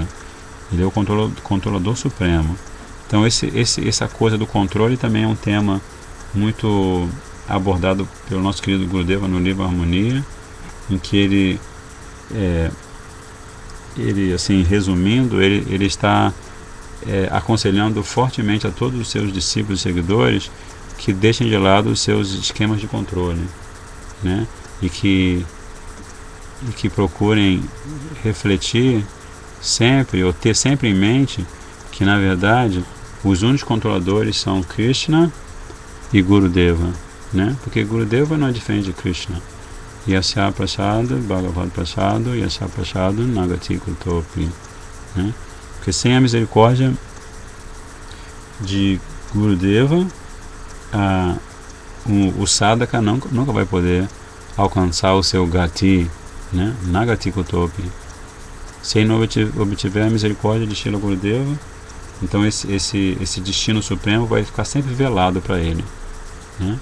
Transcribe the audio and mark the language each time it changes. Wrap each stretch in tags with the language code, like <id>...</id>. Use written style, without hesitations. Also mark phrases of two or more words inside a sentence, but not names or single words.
<pt>Ele é o controlador supremo. Então essa coisa do controle também é um tema muito abordado pelo nosso querido Gurudeva no livro Harmonia, em que ele assim, resumindo, ele está aconselhando fortemente a todos os seus discípulos e seguidores que deixem de lado os seus esquemas de controle, né? E que procurem refletir sempre, ou ter sempre em mente, que na verdade os únicos controladores são Krishna e Gurudeva, né? Porque Gurudeva não é diferente de Krishna.</pt> <sa>यस्य प्रसाद, भगवद् प्रसाद, यस्य प्रसाद, नगति कुतोपि,</sa> <pt>né? Porque sem a misericórdia de Gurudeva, o sadhaka nunca vai poder alcançar o seu gati, né?</pt> <sa>नगति कुतोपि.</sa> <pt>Se ele não obtiver a misericórdia de Srila Gurudeva, então esse destino supremo vai ficar sempre velado para ele, né?</pt>